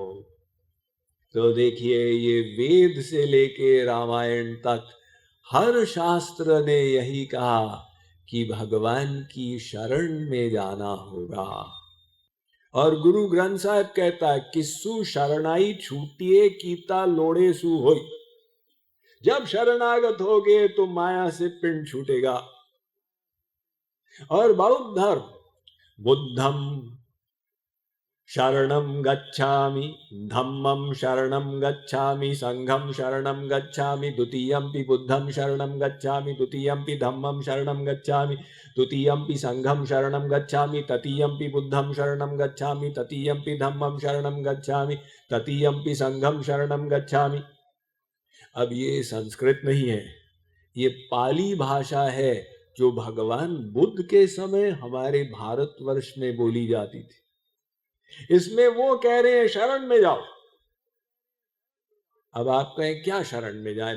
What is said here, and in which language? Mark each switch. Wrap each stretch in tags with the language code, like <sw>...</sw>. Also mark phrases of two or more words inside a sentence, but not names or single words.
<hi>तो देखिए, ये वेद से लेके रामायण तक हर शास्त्र ने यही कहा कि भगवान की शरण में जाना होगा। और गुरु ग्रंथ साहिब कहता है,</hi> <pa>किस्सु शरणाई छूटिए कीता लोड़े सु होई।</pa> <hi>जब शरणागत होगे तो माया से पिंड छूटेगा। और बौद्ध धर्म,</hi> <pi>बुद्धम शरणं गच्छामि, धम्मं शरणं गच्छामि, संघं शरणं गच्छामि, द्वितीयंपि बुद्धं शरणं गच्छामि, द्वितीयंपि धम्मं शरणं गच्छामि, द्वितीयंपि संघं शरणं गच्छामि, तृतीयंपि बुद्धं शरणं गच्छामि, तृतीयंपि धम्मं शरणं गच्छामि, तृतीयंपि संघं शरणं गच्छामि।</pi> <hi>अब ये संस्कृत नहीं है, ये पाली भाषा है जो भगवान बुद्ध के समय हमारे भारतवर्ष में बोली जाती थी। इसमें वो कह रहे हैं शरण में जाओ। अब आप कहें क्या शरण में जाए?</hi>